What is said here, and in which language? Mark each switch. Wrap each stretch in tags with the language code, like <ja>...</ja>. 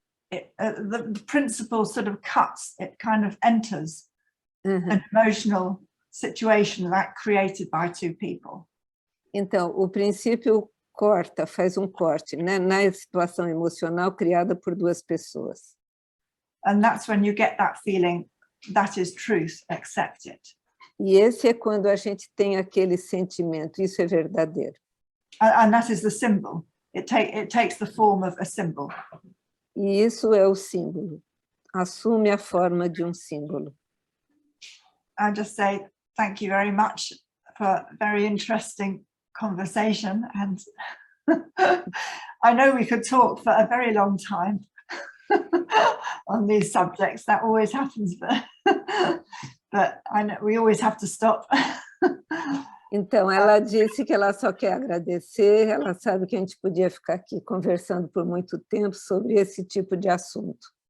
<en>The principle sort of cuts, it kind of enters an emotional situation that created by two people.</en> <pt>Então, o princípio corta, faz um corte, né, na situação emocional criada por duas pessoas.</pt> <en>And that's when you get that feeling, that is truth, accept it.</en> <pt>E esse é quando a gente tem aquele sentimento, isso é verdadeiro.</pt> <en>And that is the symbol. It takes the form of a symbol.</en> <pt>E isso é o símbolo, assume a forma de um símbolo.</pt> <en>I just say thank you very much for a very interesting conversation, and I know we could talk for a very long time on these subjects. That always happens, but I know we always have to stop.</en> <pt>Então, ela disse que ela só quer agradecer, ela sabe que a gente podia ficar aqui conversando por muito tempo sobre esse tipo de assunto.</pt>